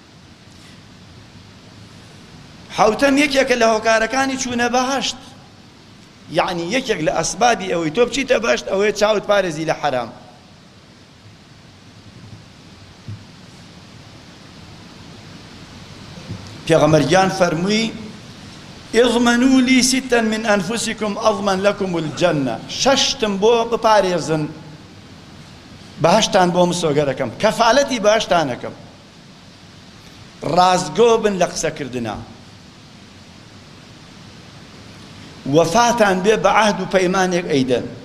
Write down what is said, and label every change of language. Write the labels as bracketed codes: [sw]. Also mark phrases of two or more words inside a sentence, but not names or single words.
[ckb] حەوتەم یەکێکە لە هۆکارەکانی چوونە بەهەشت، یعنی یەکێک لە ئەسبابی ئەوەی تۆ بچیتە بەهەشت ئەوەیە چاوت پارێزی لە حەرام. پێغەمبەرگیان فەرمووی [ar] اضمنوا لي ستا من أنفسكم أضمن لكم الجنة [ckb] ششتم بو بپارێزن بەهەشتان بۆ مسۆگەرەکەم کەفالەتی بەهەشتانەکەم ڕازگۆ بن لە قسەکردنا وەفاتان بێ بە عەهد و پەیمانێک ئەیدەن